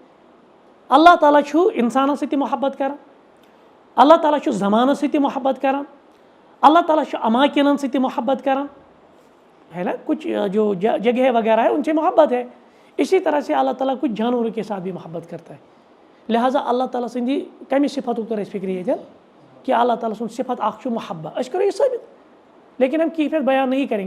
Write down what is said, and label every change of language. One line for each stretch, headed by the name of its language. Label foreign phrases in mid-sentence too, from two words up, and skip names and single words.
Kashmiri: اللہ تعالیٰ چھو انسان ست محبت کران, اللہ تعالیٰ چھو زمانہ ست محبت کران, اللہ تعالیٰ چھو اماکنن ست محبت کران,
Urdu: ہے نا, کچھ جو جگہ وغیرہ ہے ان سے محبت ہے. اسی طرح سے اللہ تعالیٰ کچھ جانوروں کے ساتھ بھی محبت کرتا ہے.
Kashmiri: لہٰذا اللہ تعالیٰ سندی کمی صفت کر فکر یہ کہ اللہ تعالیٰ سن صفت اخ چھو محبہ, اس کرو یہ ثابت,
Urdu: لیکن ہم کیفیت بیان نہیں کریں گے.